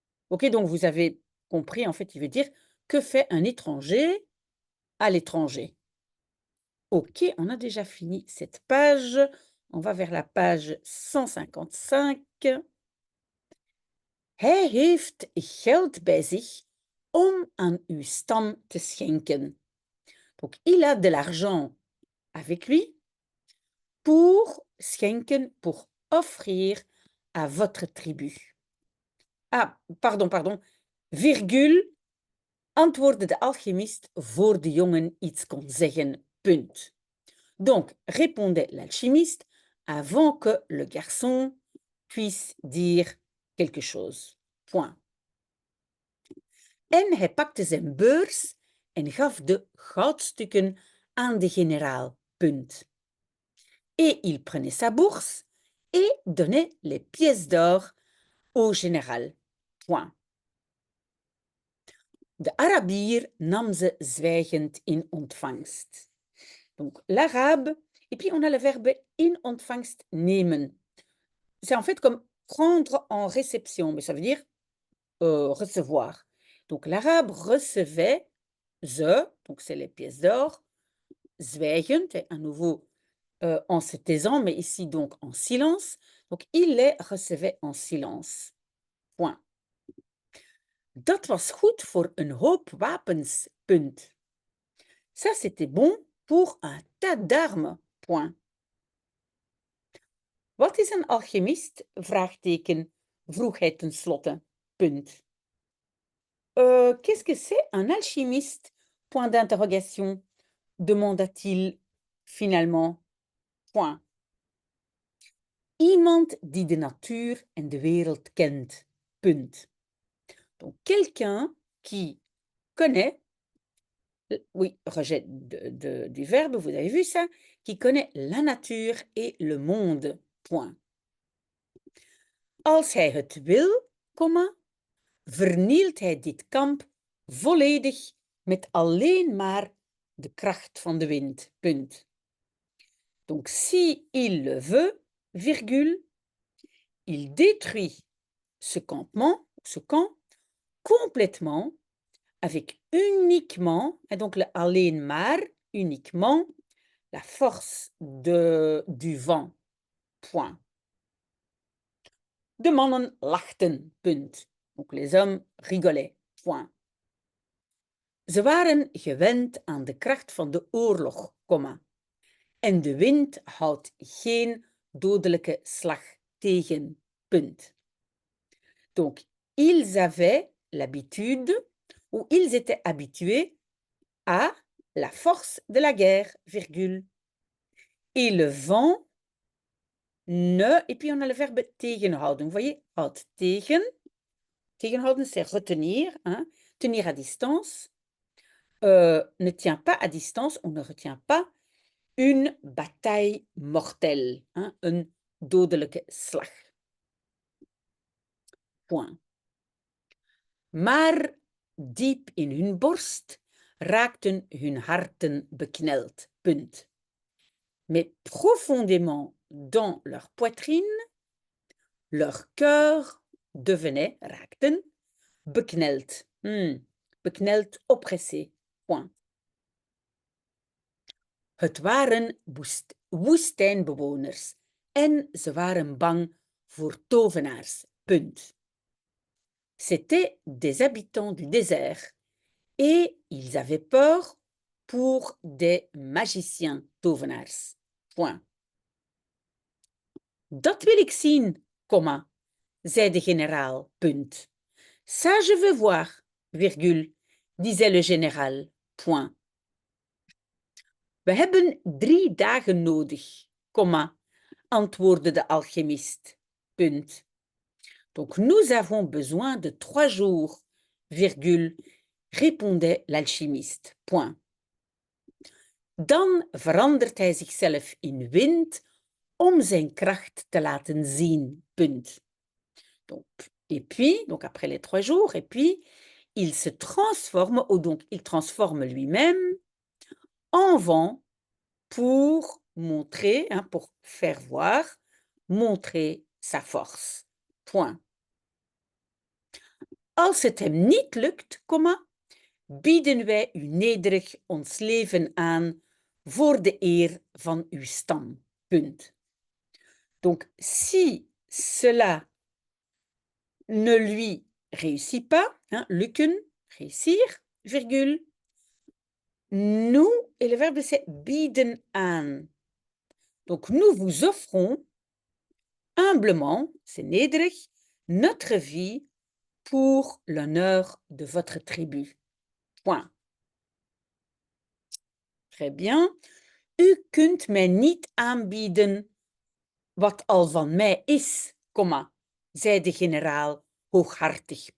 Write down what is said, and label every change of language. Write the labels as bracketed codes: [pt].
[fr] Ok, donc vous avez compris, en fait, il veut dire que fait un étranger à l'étranger. Ok, on a déjà fini cette page. On va vers la page 155. [nl] Hij heeft geld bij zich om aan uw stam te schenken. [fr] Donc, il a de l'argent avec lui pour schenken, pour offrir à votre tribu. Ah, pardon, virgule, [nl] antwoordde de alchimiste voor de jongen iets kon zeggen, punt. [fr] Donc, répondait l'alchimiste avant que le garçon puisse dire quelque chose, point. [nl] En hij pakte zijn beurs en gaf de goudstukken aan de generaal, punt. [fr] Et il prenait sa bourse et donnait les pièces d'or au général, point. [nl] De Arabier nam ze zwijgend in ontvangst. [fr] Donc, l'arabe, et puis on a le verbe [nl] in ontvangst nemen. [fr] C'est en fait comme prendre en réception, mais ça veut dire recevoir. Donc, l'arabe recevait ze, donc c'est les pièces d'or, zwijgend, à nouveau en se taisant, mais ici donc en silence. Donc, il les recevait en silence. Point. [nl] Dat was goed voor een hoop wapens, punt. [fr] Ça, c'était bon pour un tas d'armes, point. [nl] Wat is een alchemist? Vraagteken, vroeg hij tenslotte, punt. [fr] Qu'est-ce que c'est un alchimiste? Point d'interrogation, demanda-t-il finalement, point. [nl] Iemand die de natuur en de wereld kent, punt. [fr] Donc, quelqu'un qui connaît, oui, rejet du verbe, vous avez vu ça, qui connaît la nature et le monde, point. [nl] Als hij het wil, comma, vernielt hij dit kamp volledig met alleen maar de kracht van de wind, punt. [fr] Donc, si il le veut, virgule, il détruit ce campement, ce camp, complètement, avec uniquement, et donc le [nl] alleen maar, [fr] uniquement, la force du vent. Point. [nl] De mannen lachten. Punt. [fr] Donc les hommes rigolaient. Point. [nl] Ze waren gewend aan de kracht van de oorlog, comma. En de wind houdt geen dodelijke slag tegen. Punt. [fr] Donc, ils avaient l'habitude, ou ils étaient habitués à la force de la guerre, virgule. Et le vent ne, et puis on a le verbe tegenhouden. Vous voyez, [nl] houdt tegen. [fr] Tegenhouden, c'est retenir, hein, tenir à distance. Ne tient pas à distance, on ne retient pas une bataille mortelle, hein, [nl] een dodelijke slag. [fr] Point. [nl] Maar diep in hun borst raakten hun harten bekneld. Punt. [fr] Mais profondément dans leur poitrine, leur cœur devenait, [nl] raakten, bekneld. [fr] Bekneld, oppressé. Point. [nl] Het waren woestijnbewoners en ze waren bang voor tovenaars. Punt. [fr] C'étaient des habitants du désert et ils avaient peur pour des magiciens tovenaars. Point. [nl] Dat wil ik zien, comma, zei de generaal. Punt. [fr] Ça je veux voir, virgule, disait le général. Point. [nl] We hebben 3 dagen nodig, comma, antwoordde de alchimiste. Punt. [fr] Donc nous avons besoin de 3 jours, virgule, répondait l'alchimiste. Point. [nl] Dan verandert hij zichzelf in wind om zijn kracht te laten zien. Punt. [fr] Donc, et puis, donc après les 3 jours, et puis, il se transforme, ou donc il transforme lui-même en vent pour montrer, hein, pour faire voir, montrer sa force. Point. [nl] Als het hem niet lukt, comma, bieden wij u nederig ons leven aan voor de eer van uw stam. Punt. [fr] Donc, si cela ne lui réussit pas, hein, lukken, réussir, virgule, nous, et le verbe c'est [nl] bieden aan. [fr] Donc, nous vous offrons humblement, c'est nederig, notre vie pour l'honneur de votre tribu. Point. Très bien. [nl] U kunt mij niet aanbieden wat al van mij is, comma, zei de generaal hooghartig.